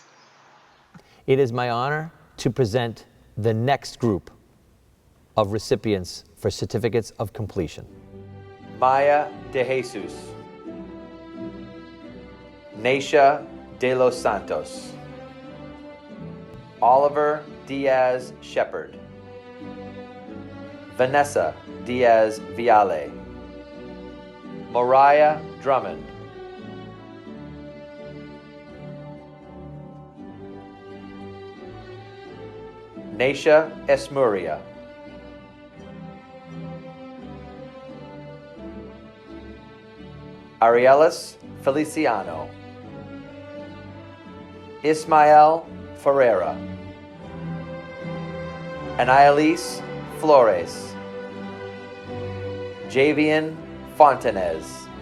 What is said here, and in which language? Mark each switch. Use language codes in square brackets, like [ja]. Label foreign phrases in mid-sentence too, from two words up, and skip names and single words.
[en] It is my honor to present the next group of recipients for certificates of completion. Maya de Jesus, Naisha de los Santos, Oliver Diaz Shepard, Vanessa Diaz Viale, Mariah Drummond, Naisha Esmuria, Arielis Feliciano, Ismael Ferreira, Anaelis Flores, Javian Fontanez,